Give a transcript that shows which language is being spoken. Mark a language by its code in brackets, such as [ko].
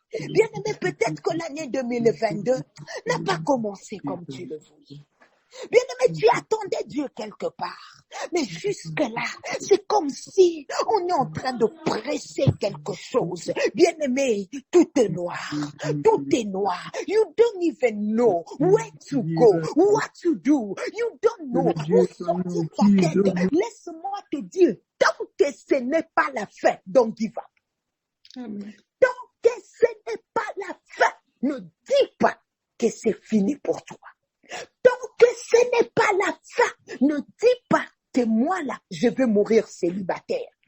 [fr] Bien aimé, peut-être que l'année 2022 n'a pas commencé comme tu le voulais. Bien aimé, tu attendais Dieu quelque part. Mais jusque-là, c'est comme si on est en train de presser quelque chose. Bien aimé, tout est noir. Tout est noir. [en] You don't even know where to go, what to do. You don't know [fr] où sortir ta tête. Laisse-moi te dire, tant que ce n'est pas la fin, [en] don't give up. [fr] Tant que ce n'est pas la fin, ne dis pas que c'est fini pour toi. Tant que ce n'est pas la fin, ne dis pas que moi là, je vais mourir célibataire.